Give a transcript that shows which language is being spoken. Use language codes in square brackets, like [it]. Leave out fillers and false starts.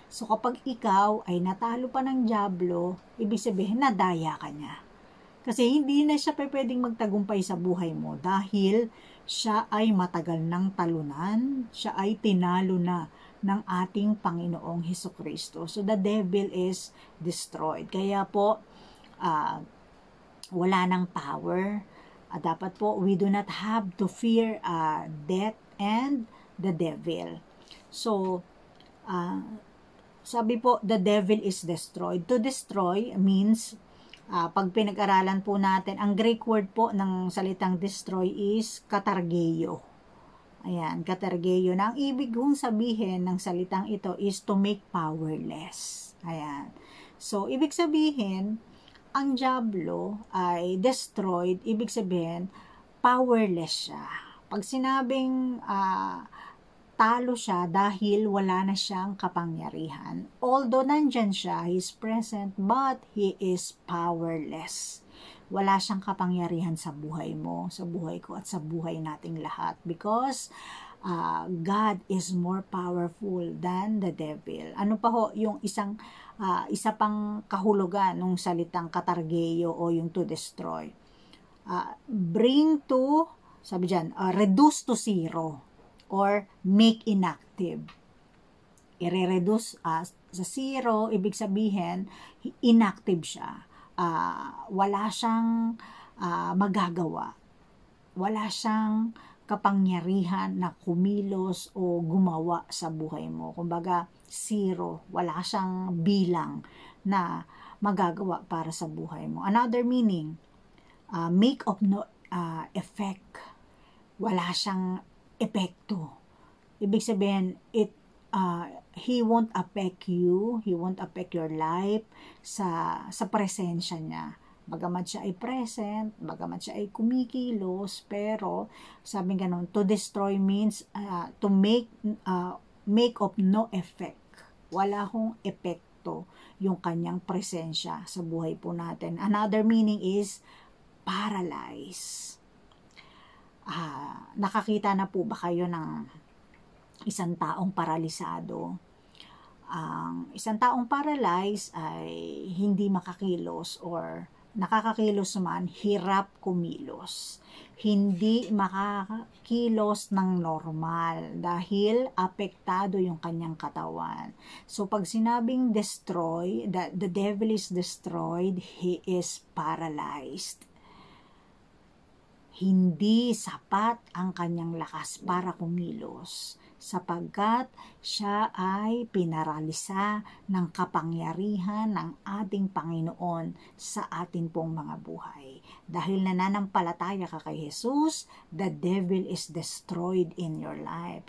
[tl] So, kapag ikaw ay natalo pa ng diablo, ibig sabihin, nadaya ka niya. Kasi hindi na siya pwedeng magtagumpay sa buhay mo dahil siya ay matagal ng talunan, siya ay tinalo na ng ating Panginoong Hesukristo. [en] So, the devil is destroyed. [tl] Kaya po, wala ng [en] power. [tl] Dapat po, [en] we do not have to fear death and the devil. So, [tl] sabi po, [en] the devil is destroyed. To destroy means, [tl] pag pinag-aralan po natin, ang [en] Greek word [tl] po ng salitang [en] destroy is katargeio. [tl] Ayan, katargeio. Na ang ibig kong sabihin ng salitang ito is [en] to make powerless. [tl] Ayan. So, ibig sabihin, ang diablo ay destroyed, ibig sabihin, powerless siya. Pag sinabing talo siya dahil wala na siyang kapangyarihan. [en] Although [tl] nandyan siya, [en] he is present, but he is powerless. [tl] Wala siyang kapangyarihan sa buhay mo, sa buhay ko, at sa buhay nating lahat. [en] Because God is more powerful than the devil. [tl] Ano pa ho yung isa pang kahulugan ng salitang katargeyo o yung [en] to destroy? Bring to, [tl] sabi dyan, [en] reduce to zero or make inactive. [tl] I-reduce sa zero, ibig sabihin, inactive siya. Wala siyang magagawa. Wala siyang kapangyarihan na kumilos o gumawa sa buhay mo. Kumbaga, zero. Wala siyang bilang na magagawa para sa buhay mo. [en] Another meaning, make of no effect. [tl] Wala siyang epekto. Ibig sabihin, [en] he won't affect you, he won't affect your life [tl] sa presensya niya. Bagamat siya ay present, bagamat siya ay kumikilos, pero sabi ganun, [en] to destroy means to make of no effect. [tl] Wala hong epekto yung kanyang presensya sa buhay po natin. [en] Another meaning is paralyze. [tl] Nakakita na po ba kayo ng isang taong paralisado? Ang isang taong paralyzed ay hindi makakilos or nakakakilos naman, hirap kumilos. Hindi makakilos ng normal dahil apektado yung kanyang katawan. [en] So [tl] pag sinabing [en] destroy, the devil is destroyed, he is paralyzed. [tl] Hindi sapat ang kanyang lakas para kumilos sapagkat siya ay pinaralisa ng kapangyarihan ng ating Panginoon sa atin pong mga buhay. Dahil nananampalataya ka kay Jesus, [en] the devil is destroyed in your life.